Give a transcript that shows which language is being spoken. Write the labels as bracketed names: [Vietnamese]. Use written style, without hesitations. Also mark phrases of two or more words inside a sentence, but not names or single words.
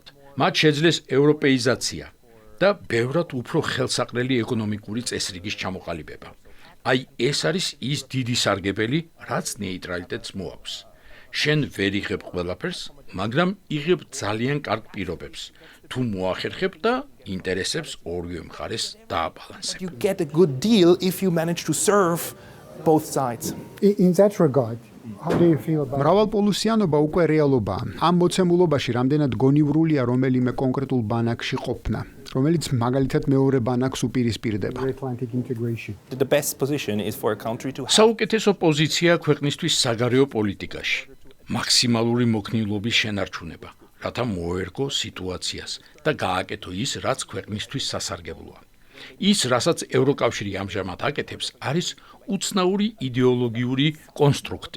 [Georgian] მათ შეძლეს ევროპეიზაცია და ბევრად უფრო ხელსაყრელი ეკონომიკური წესრიგის ჩამოყალიბება. აი ეს არის ის დიდი სარგებელი, რაც ნეიტრალიტეტს მოაქვს. შენ ვერ იღებ ყველაფერს, მაგრამ იღებ ძალიან კარგ პირობებს. თუ მოახერხებ და ინტერესებს ორივე მხარეს დააბალანსებ. [English] You get a good deal if you manage to serve both sides. In that regard, how do you feel about [Georgian] მრავალპოლუსიანობა უკვე რეალობაა. ამ მოცემულობაში რამდენად გონივრულია რომელიმე კონკრეტულ ბანაკში ყოფნა, რომელიც მაგალითად მეორე ბანაკს უპირისპირდება. [English] Atlantic integration? The best position is for a country to have [Georgian] საუკეთესო პოზიცია ქვეყნისთვის საგარეო პოლიტიკაში, მაქსიმალური მოქნილობის შენარჩუნება, რათა მოერგო სიტუაციას და გააკეთო ის, რაც ქვეყნისთვის სასარგებლოა. ის, რასაც ევროკავშირი ამჟამად აკეთებს, არის უცნაური იდეოლოგიური კონსტრუქტი.